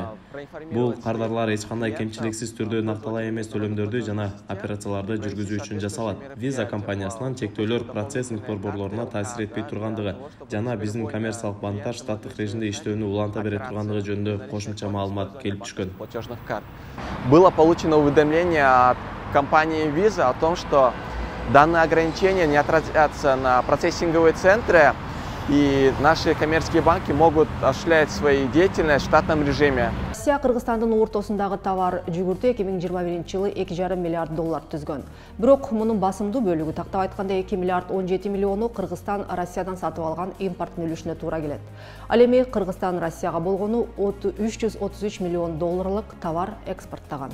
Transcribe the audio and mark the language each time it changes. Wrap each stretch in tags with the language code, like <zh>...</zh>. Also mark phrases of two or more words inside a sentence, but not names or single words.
<ky>Бул кардарлар эч кандай кемчиликсиз түрдө накталай эмес төлөмдөрдү жана операцияларды жүргүзүү үчүн жасалат. Visa компаниясынан чектөөлөр процессинг борборлоруна таасир этпей тургандыгы жана биздин коммерциялык банктар штаттык режимде иштөөнү уланта бере тургандыгы жөнүндө кошумча маалымат келип түшкөн.</ky> <ru>Было получено уведомление от компании Visa о том, что данные ограничения не отразятся на процессинговые центры, и наши коммерческие банки могут осуществлять свою деятельность в штатном режиме.</ru> <ky>Россия Кыргызстандын ортосундагы товар жүгүртү 2021 жылы 2,5 миллиард доллар түзгөн. Бирок мунун басымдуу бөлүгү, тактап айтканда 2 миллиард 17 миллиону Кыргызстан Россиядан сатып алган импорттун үлүшүнө туура келет. Ал эми Кыргызстан Россияга болгону 333 миллион долларлык товар экспорттаган.</ky>